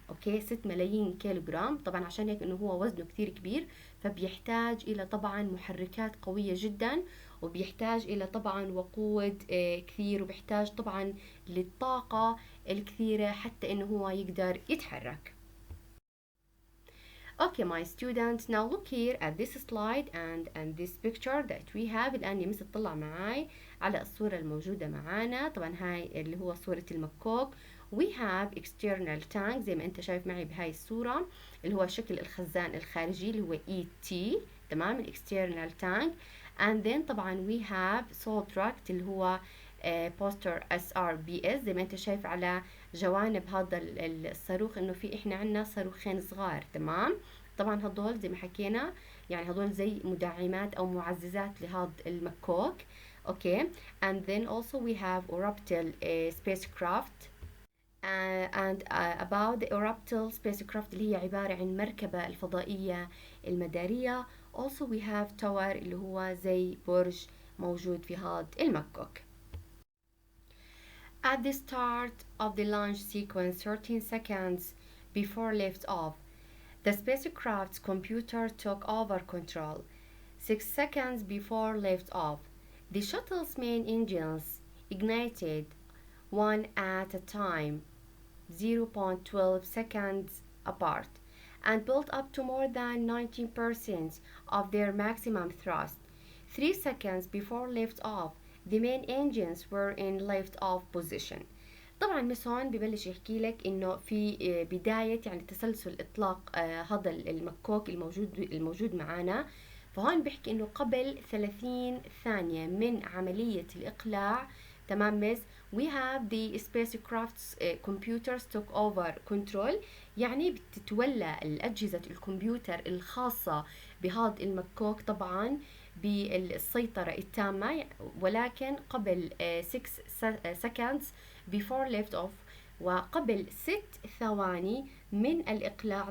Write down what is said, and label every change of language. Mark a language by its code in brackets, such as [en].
[ar] اوكي 6 ملايين كيلو جرام. طبعا عشان هيك انه هو وزنه كثير كبير، فبيحتاج الى طبعا محركات قوية جدا، وبيحتاج الى طبعا وقود كثير، وبيحتاج طبعا للطاقة الكثيرة حتى انه هو يقدر يتحرك. [en] Okay my students, now look here at this slide and this picture that we have. [ar] الآن يا مس تطلع معاي على الصورة الموجودة معانا. طبعا هاي اللي هو صورة المكوك. [en] We have external tank [ar] زي ما انت شايف معي بهاي الصورة، اللي هو شكل الخزان الخارجي اللي هو ET. تمام، ال external tank. [en] and then [ar] طبعا [en] we have solid rocket [ar] اللي هو بوستر SRBS زي ما انت شايف على جوانب هذا الصاروخ انه في احنا عنا صاروخين صغار. تمام. طبعا هدول زي ما حكينا يعني هدول زي مدعمات او معززات لهذا المكوك. اوكي. [en] and then also we have orbital spacecraft. And about the orbital spacecraft [ar] اللي هي عبارة عن مركبة الفضائية المدارية. [en] also we have tower [ar] اللي هو زي برج موجود في هذا المكوك. [en] At the start of the launch sequence 13 seconds before liftoff, the spacecraft's computer took over control. 6 seconds before liftoff, the shuttle's main engines ignited one at a time, 0.12 seconds apart, and built up to more than 19% of their maximum thrust. 3 seconds before liftoff, the main engines were in lift-off position. [ar] طبعا مس هون ببلش يحكي لك انه في بداية يعني تسلسل اطلاق هذا المكوك الموجود معانا. فهون بحكي انه قبل 30 ثانية من عملية الإقلاع. تمام مس. [en] we have the spacecraft's computers took over control. [ar] يعني بتتولى الأجهزة الكمبيوتر الخاصة بهذا المكوك طبعا بالسيطرة التامة، ولكن قبل [en] 6 seconds before lift off، [ar] وقبل 6 ثواني من الإقلاع.